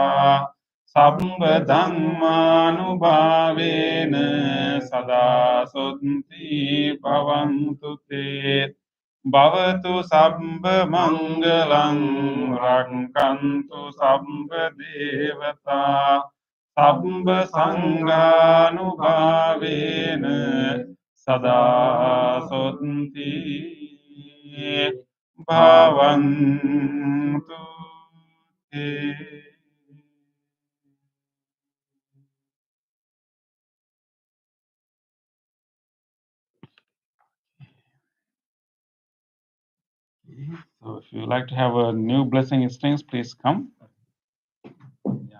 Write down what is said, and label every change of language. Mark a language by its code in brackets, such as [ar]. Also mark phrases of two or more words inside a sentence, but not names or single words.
[pi] Samba Dhammanubhavena Sada Sotti Bhavantu Te Bhavatu Sabba Mangalang Rakkantu Sabba Devata Sabba Sanganubhavena Sada Sotti Bhavantu Te. [en] So if you like to have a new blessing strings, please come. Yeah.